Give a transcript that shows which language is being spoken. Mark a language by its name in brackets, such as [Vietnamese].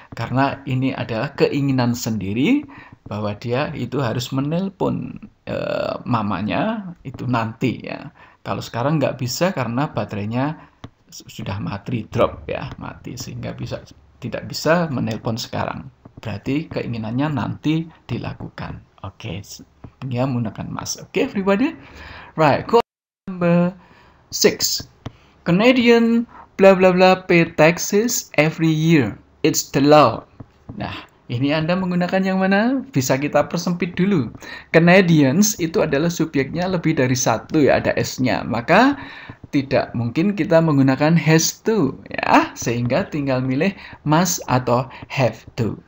[Indonesian] Karena ini adalah keinginan sendiri bahwa dia itu harus menelpon mamanya itu nanti, ya. Kalau sekarang nggak bisa karena baterainya sudah mati, drop, ya, mati, sehingga tidak bisa menelpon sekarang. Berarti keinginannya nanti dilakukan. Oke, dia menggunakan must. [English] Oke, everybody? Right, number 6. Canadian bla bla bla pay taxes every year. It's the law. [Indonesian] Nah, ini Anda menggunakan yang mana? Bisa kita persempit dulu. Canadians itu adalah subjeknya lebih dari satu, ya, ada S-nya. Maka tidak mungkin kita menggunakan has to, ya. Sehingga tinggal milih must atau have to.